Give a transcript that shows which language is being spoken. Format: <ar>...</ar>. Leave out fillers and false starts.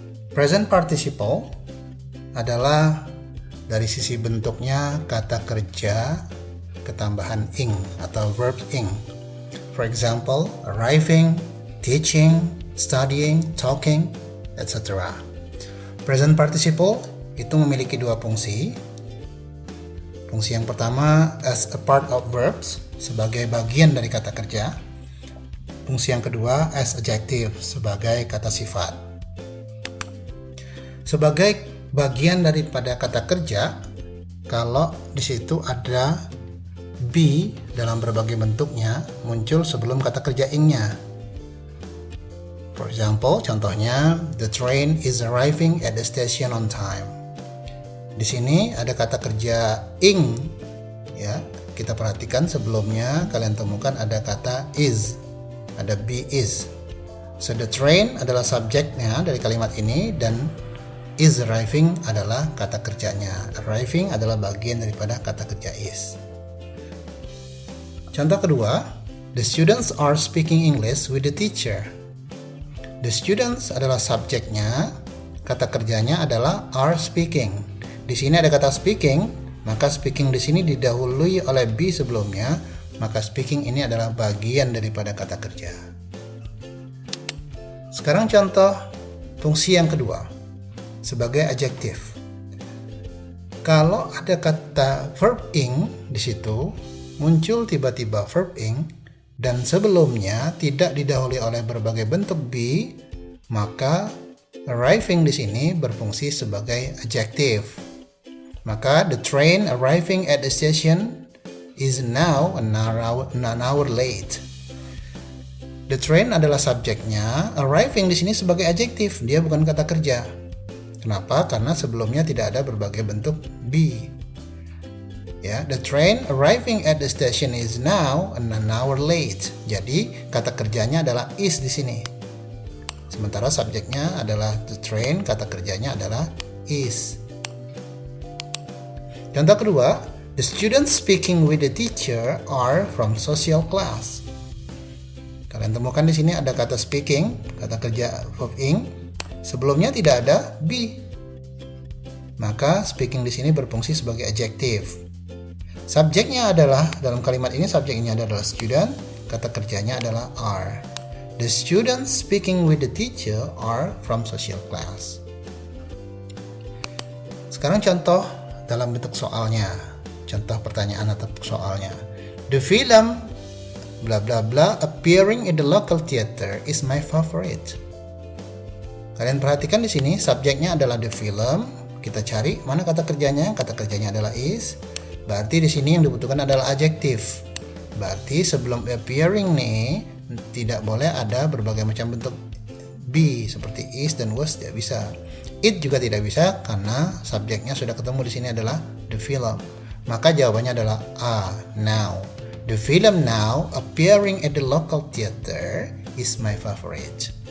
<id>Present participle adalah dari sisi bentuknya kata kerja ketambahan ing atau verb ing.</id> <en>For example, arriving, teaching, studying, talking, etc.</en> <id>Present participle itu memiliki dua fungsi. Fungsi yang pertama</id> <en>as a part of verbs,</en> <id>sebagai bagian dari kata kerja. Fungsi yang kedua</id> <en>as adjective,</en> <id>sebagai kata sifat. Sebagai bagian daripada kata kerja, kalau di situ ada be dalam berbagai bentuknya muncul sebelum kata kerja ing-nya.</id> <en>For example,</en> <id>contohnya,</id> <en>the train is arriving at the station on time.</en> <id>Di sini ada kata kerja ing, ya. Kita perhatikan sebelumnya kalian temukan ada kata is, ada be is.</id> <en>So the train</en> <id>adalah subjeknya dari kalimat ini dan</id> <en>is arriving</en> <id>adalah kata kerjanya. Arriving adalah bagian daripada kata kerja is. Contoh kedua,</id> <en>the students are speaking English with the teacher. The students</en> <id>adalah subjeknya, kata kerjanya adalah</id> <en>are speaking.</en> <id>Di sini ada kata speaking, maka speaking di sini didahului oleh be sebelumnya, maka speaking ini adalah bagian daripada kata kerja. Sekarang contoh fungsi yang kedua, sebagai adjektif. Kalau ada kata verb ing di situ, muncul tiba-tiba verb ing dan sebelumnya tidak didahului oleh berbagai bentuk be, maka arriving di sini berfungsi sebagai adjective. Maka</id> <en>the train arriving at the station is now an hour late. The train</en> <id>adalah subjeknya, arriving di sini sebagai adjective, dia bukan kata kerja. Kenapa? Karena sebelumnya tidak ada berbagai bentuk be.</id> <en>Ya, the train arriving at the station is now an hour late.</en> <id>Jadi kata kerjanya adalah is di sini. Sementara subjeknya adalah the train, kata kerjanya adalah is. Contoh kedua,</id> <en>the students speaking with the teacher are from social class.</en> <id>Kalian temukan di sini ada kata speaking, kata kerja verb ing. Sebelumnya tidak ada be. Maka speaking di sini berfungsi sebagai adjective. Subjeknya adalah, dalam kalimat ini subjeknya adalah student, kata kerjanya adalah are.</id> <en>The students speaking with the teacher are from social class.</en> <id>Sekarang contoh dalam bentuk soalnya. Contoh pertanyaan atau soalnya.</id> <en>The film bla bla bla appearing in the local theater is my favorite.</en> <id>Kalian perhatikan di sini subjeknya adalah the film. Kita cari mana kata kerjanya? Kata kerjanya adalah is. Berarti di sini yang dibutuhkan adalah adjektif. Berarti sebelum appearing nih tidak boleh ada berbagai macam bentuk be seperti is dan was, tidak bisa. It juga tidak bisa karena subjeknya sudah ketemu di sini adalah the film. Maka jawabannya adalah now.</id> <en>The film now appearing at the local theater is my favorite.</en>